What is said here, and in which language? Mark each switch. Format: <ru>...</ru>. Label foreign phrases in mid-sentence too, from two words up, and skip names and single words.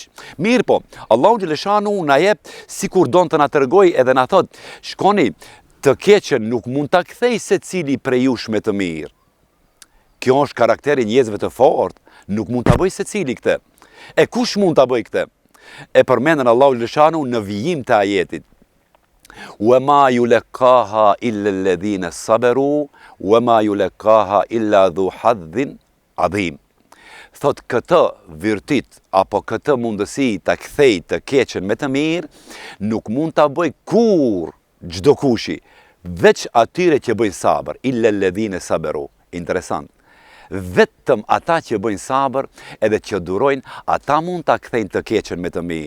<sq>Mirë po, Allahu xhaleshanu na jep sikur don të na tregoj edhe na thot, shkoni, të keqen nuk mund ta kthej secili prej jush me të mirë. Kjo është karakteri njerëzve të fortë, nuk mund ta bëj secili këtë. E kush mund ta bëj këtë? E përmendën Allahu xhaleshanu në vijim të ajetit.</sq> <ar>وَمَا يُلَقَّاهَا إِلَّا الَّذِينَ صَبَرُوا وَمَا يُلَقَّاهَا إِلَّا ذُو حَظٍّ عَظِيمٍ.</ar> <sq>Thot, këtë virtyt apo këtë mundësi ta kthej të keqen me të mirë, nuk mund ta bëj kur çdo kushi, veç atyre që bëjnë sabër,</sq> <ar>إلا الذين صبروا.</ar> <sq>Interesant. Vetëm ata që bëjnë sabër edhe që durojnë, ata mund ta kthejnë të keqen me të mirë.</sq>